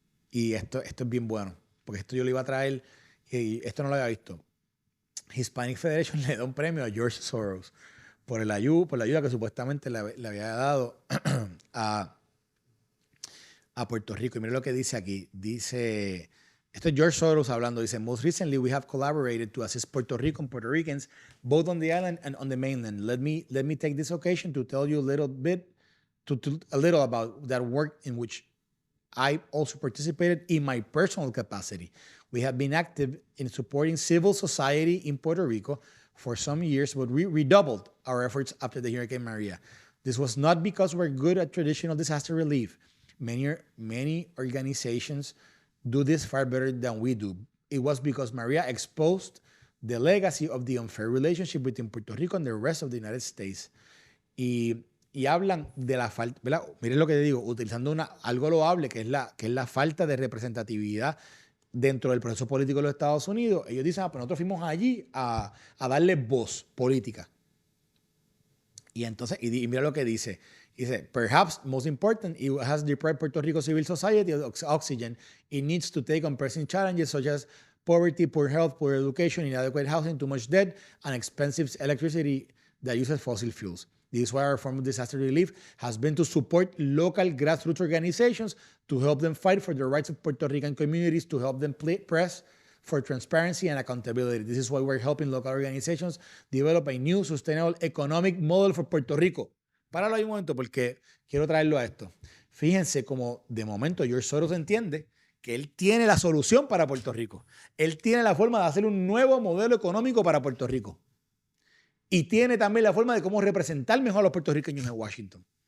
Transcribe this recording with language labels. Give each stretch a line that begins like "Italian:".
Spanish: Y esto es bien bueno, porque esto yo lo iba a traer y esto no lo había visto. Hispanic Federation le da un premio a George Soros por la ayuda que supuestamente le había dado a Puerto Rico. Y mire lo que dice aquí. Dice, esto es George Soros hablando. Dice,
English: most recently we have collaborated to assist Puerto Rico and Puerto Ricans, both on the island and on the mainland. Let me take this occasion to tell you a little about that work in which I also participated in my personal capacity. We have been active in supporting civil society in Puerto Rico for some years, but we redoubled our efforts after the Hurricane Maria. This was not because we're good at traditional disaster relief. Many organizations do this far better than we do. It was because Maria exposed the legacy of the unfair relationship between Puerto Rico and the rest of the United States.
Spanish: Y hablan de la falta, ¿verdad? Miren lo que digo, utilizando algo loable, que es la falta de representatividad dentro del proceso político de los Estados Unidos. Ellos dicen, pues nosotros fuimos allí a darle voz política. Y entonces, y mira lo que dice. Dice,
English: perhaps most important, it has deprived Puerto Rico civil society of oxygen. It needs to take on pressing challenges such as poverty, poor health, poor education, inadequate housing, too much debt, and expensive electricity that uses fossil fuels. This is why our form of disaster relief has been to support local grassroots organizations to help them fight for the rights of Puerto Rican communities, to help them press for transparency and accountability. This is why we're helping local organizations develop a new sustainable economic model for Puerto Rico.
Spanish: Páralo ahí un momento porque quiero traerlo a esto. Fíjense como de momento George Soros entiende que él tiene la solución para Puerto Rico. Él tiene la forma de hacer un nuevo modelo económico para Puerto Rico. Y tiene también la forma de cómo representar mejor a los puertorriqueños en Washington.